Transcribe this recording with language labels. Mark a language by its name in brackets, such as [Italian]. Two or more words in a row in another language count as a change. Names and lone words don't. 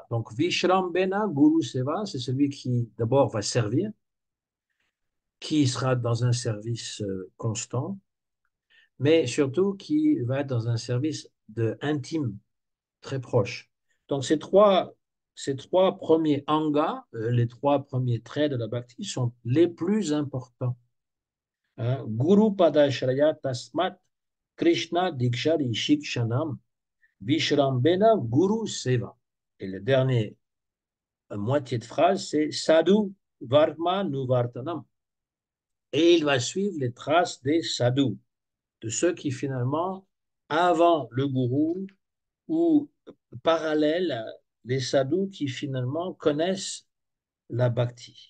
[French] Donc, [Sanskrit] विश्रम्भेण गुरुसेवा, [French] c'est celui qui d'abord va servir, qui sera dans un service constant, mais surtout qui va être dans un service intime, très proche. Donc, ces trois premiers angas, les trois premiers traits de la bhakti, sont les plus importants. Hein. [Sanskrit] गुरुपादाश्रयस्तस्मात् कृष्णदीक्षादि शिक्षणम् विश्रम्भेण गुरुसेवा. [French] Et le dernier moitié de phrase, c'est [Sanskrit] साधुवर्त्मानुवर्तनम्. [French] Et il va suivre les traces des sadhus, de ceux qui finalement, avant le gourou, ou parallèles, les sadhus qui finalement connaissent la bhakti.